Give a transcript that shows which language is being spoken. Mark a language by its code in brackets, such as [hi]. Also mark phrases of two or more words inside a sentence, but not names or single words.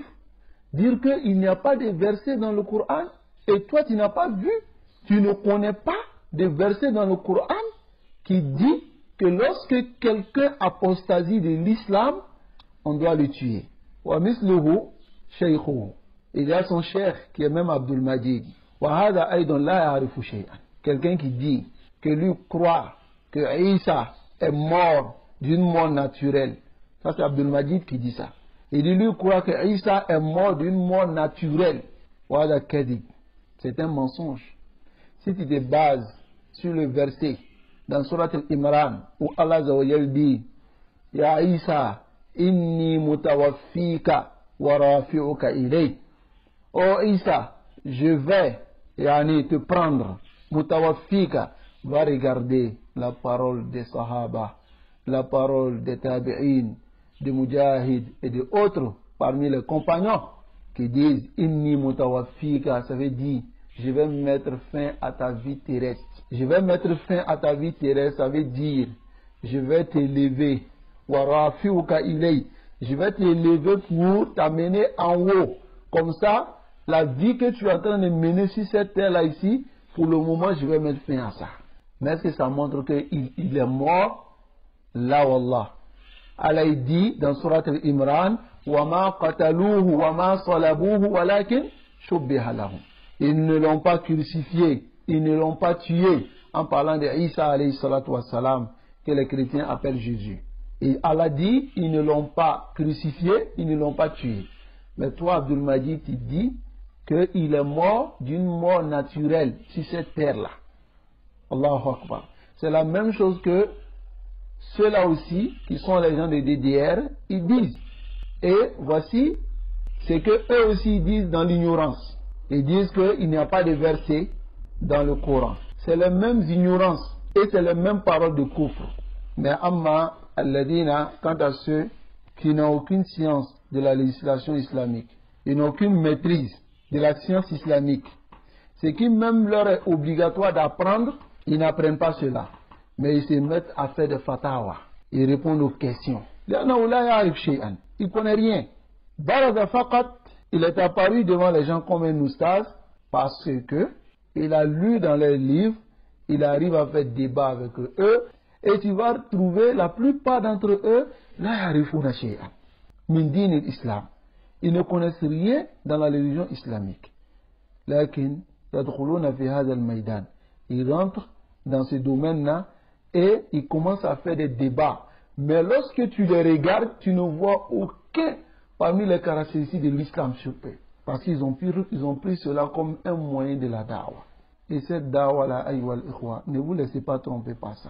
[fr] Dire qu'il n'y a pas de verset dans le Coran, et toi tu n'as pas vu, tu ne connais pas de verset dans le Coran qui dit que lorsque quelqu'un apostasie de l'islam, on doit le tuer. [ar] ومثله شيخه. [fr] Il y a son cheikh qui est même Abdul Majid. [ar] وهذا أيضا لا يعرف شيئا. [fr] Quelqu'un qui dit que lui croit que Isa est mort d'une mort naturelle. Ça c'est Abdul Majid qui dit ça. Il dit lui croit que Isa est mort d'une mort naturelle. [ar] وهذا كذب. [fr] C'est un mensonge. Si tu te bases sur le verset dans Surat al-Imran où Allah dit [ar] يا عيسى إني متوفيك ورافعك إليك. [fr] Oh Isa, je vais te prendre. Mutawaffika, va regarder la parole des Sahaba, la parole des Tabi'in, des Mujahid et des autres parmi les compagnons qui disent [ar] إني متوفيك, [fr] ça veut dire je vais mettre fin à ta vie terrestre. Je vais mettre fin à ta vie terrestre, ça veut dire je vais t'élever. [ar] ورافعك إليك, [fr] je vais t'élever pour t'amener en haut. Comme ça, la vie que tu es en train de mener sur cette terre-là ici, pour le moment, je vais mettre fin à ça. Mais est-ce que ça montre qu'il est mort? Là, wallah. Allah dit dans Surat al-Imran, [ar] وَمَا قَتَلُوهُ وَمَا صَلَبُوهُ وَلَكِنْ شُبِّهَ لَهُمْ. [fr] Ils ne l'ont pas crucifié, ils ne l'ont pas tué, en parlant de Isa [ar] عليه الصلاة والسلام, [fr] que les chrétiens appellent Jésus. Et Allah dit, ils ne l'ont pas crucifié, ils ne l'ont pas tué. Mais toi, Abdul Majid, tu dis qu'il est mort d'une mort naturelle sur cette terre-là. [ar] الله أكبر. [fr] C'est la même chose que ceux-là aussi, qui sont les gens de DDR, ils disent. Et voici ce que eux aussi disent dans l'ignorance. Ils disent qu'il n'y a pas de verset dans le Coran. C'est les mêmes ignorances et c'est les mêmes paroles de kufr. [ar] Mais أما الذين, [fr] quant à ceux qui n'ont aucune science de la législation islamique, ils n'ont aucune maîtrise de la science islamique, ce qui même leur est obligatoire d'apprendre, ils n'apprennent pas cela. Mais ils se mettent à faire des fatawa. Ils répondent aux questions. Ils ne connaissent rien. [ar] برز فقط, [fr] il est apparu devant les gens comme un oustaz parce que il a lu dans les livres, il arrive à faire débat avec eux, et tu vas trouver la plupart d'entre eux, [ar] لا يعرفون شيئا من دين الإسلام. [fr] Ils ne connaissent rien dans la religion islamique. [ar] لكن يدخلون في هذا الميدان. [fr] Ils rentrent dans ce domaine-là et ils commencent à faire des débats. Mais lorsque tu les regardes, tu ne vois aucun parmi les caractéristiques de l'islam sur eux. Parce qu'ils ont pris cela comme un moyen de la da'wah. Et cette da'wah-là, [ar] أيها الإخوة, [fr] ne vous laissez pas tromper par ça.